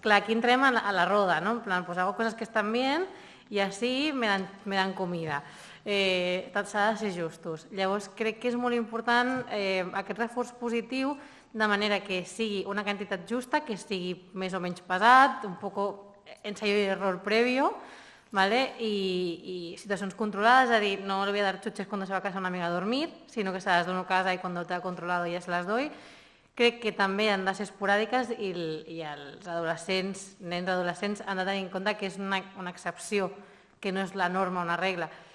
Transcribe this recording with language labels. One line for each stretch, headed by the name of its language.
Catalan: Clar, aquí entrem a la roda, no? En plan,
Spanish: pues hago cosas que están bien
Catalan: i així
Spanish: me dan comida.
Catalan: S'ha de ser justos. Llavors, crec que és molt important aquest reforç positiu de manera que sigui una quantitat justa, que sigui més o menys pesat,
Spanish: un poco ensayo y error previo, ¿vale? Y
Catalan: situacions controlades, és a dir,
Spanish: no le voy a dar chuches cuando se va a casa una amiga a dormir, sino que se las doy a casa y cuando te ha controlado ya se las doy.
Catalan: Crec que també han de ser esporàdiques i els adolescents, nens adolescents, han de tenir en compte que és una excepció, que no és la norma o una regla.